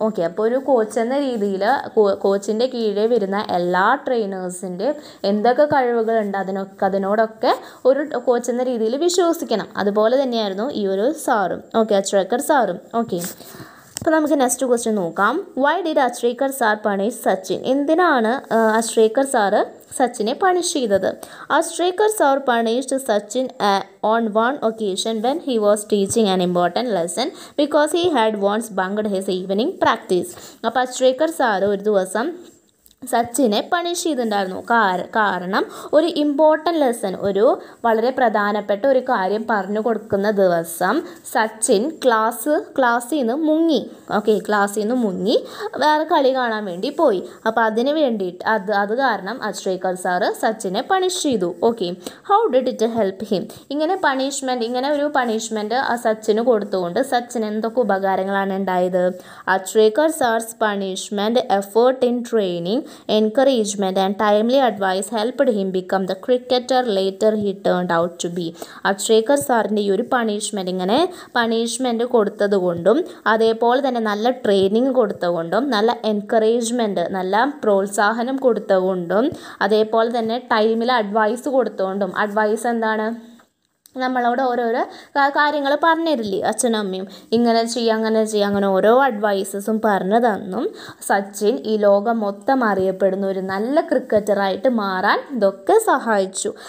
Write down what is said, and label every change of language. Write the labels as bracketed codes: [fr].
[ml] Okay, അപ്പോൾ ഒരു coach എന്ന രീതിയിൽ കോച്ചിൻ്റെ കീഴിൽ വരുന്ന എല്ലാ ട്രെയിനേഴ്സിൻ്റെ എന്തൊക്കെ കഴിവുകളുണ്ട് അതിനോടൊക്കെ ഒരു കോച്ച് എന്ന രീതിയിൽ വിശ്വസിക്കണം. അതുപോലെ തന്നെയായിരുന്നു ഈ ഒരു സാറും. ഓക്കെ, അശ്രേക്കർ സാറും. ഓക്കെ, അപ്പോൾ നമുക്ക് നെക്സ്റ്റ് ക്വസ്റ്റ്യൻ നോക്കാം. [en] Why did Achrekar sir punish Sachin? [ml] എന്തിനാണ് അശ്രേക്കർ സാറ് സച്ചിനെ പണിഷ് ചെയ്തത്? [en] Achrekar sir punished Sachin on one occasion when he was teaching an important lesson because he had once bunked his evening practice. [ml] അപ്പോൾ അശ്രേക്കർ സാർ ഒരു ദിവസം സച്ചിനെ പണിഷ് ചെയ്തിട്ടുണ്ടായിരുന്നു. കാരണം ഒരു ഇമ്പോർട്ടൻ്റ് ലെസൺ, ഒരു വളരെ പ്രധാനപ്പെട്ട ഒരു കാര്യം പറഞ്ഞു കൊടുക്കുന്ന ദിവസം സച്ചിൻ ക്ലാസ്സിൽ നിന്ന് മുങ്ങി. ഓക്കെ, ക്ലാസ്സിൽ നിന്ന് മുങ്ങി വേറെ കളി കാണാൻ വേണ്ടി പോയി. അപ്പോൾ അതിന് വേണ്ടിയിട്ട് അത് കാരണം അച്രേക്കർ സാറ് സച്ചിനെ പണിഷ് ചെയ്തു. Okay, [en] How did it help him? [ml] ഇങ്ങനെ ഒരു പണിഷ്മെൻറ്റ് ആ സച്ചിന് കൊടുത്തുകൊണ്ട് സച്ചിന് എന്തൊക്കെ ഉപകാരങ്ങളാണ് ഉണ്ടായത്? [en] Achrekar sir's punishment, effort in training, encouragement and timely advice helped him become the cricketer later he turned out to be. [ml] Achrekar സാറിൻ്റെ ഈ ഒരു പണിഷ്മെൻറ്റ് കൊടുത്തത് കൊണ്ടും അതേപോലെ തന്നെ നല്ല ട്രെയിനിങ് കൊടുത്തുകൊണ്ടും നല്ല എൻകറേജ്മെൻറ്റ്, നല്ല പ്രോത്സാഹനം കൊടുത്തുകൊണ്ടും അതേപോലെ തന്നെ ടൈമിൽ അഡ്വൈസ് കൊടുത്തുകൊണ്ടും, അഡ്വൈസ് എന്താണ്, നമ്മളോട് ഓരോരോ കാര്യങ്ങൾ പറഞ്ഞു തരില്ലേ അച്ഛനും അമ്മയും, ഇങ്ങനെ ചെയ്യുക അങ്ങനെ ചെയ്യുക, അങ്ങനെ ഓരോ അഡ്വൈസസും പറഞ്ഞു തന്നും സച്ചിൻ ഈ ലോകം മൊത്തം അറിയപ്പെടുന്ന ഒരു നല്ല ക്രിക്കറ്ററായിട്ട് മാറാൻ ഇതൊക്കെ സഹായിച്ചു.